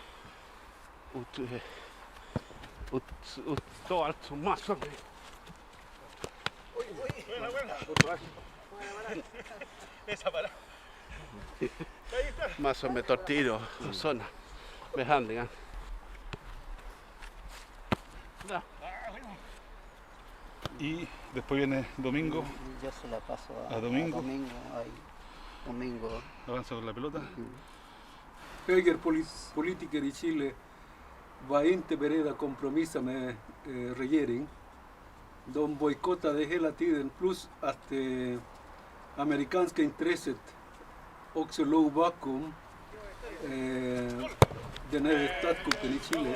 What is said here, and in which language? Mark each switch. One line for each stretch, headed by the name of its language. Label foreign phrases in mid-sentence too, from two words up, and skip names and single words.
Swedish: utstå alltså massor med massor med tortyr och sådana behandlingar. Ja.
Spanish: Y después viene Domingo. Yo se la paso A Domingo. Domingo. Avanza con la pelota.
Swedish: Högerpolitiker i Chile var inte beredda att kompromissa med regeringen. De bojkottade hela tiden, plus att amerikanska intresset också låg bakom den här statskuppen i Chile.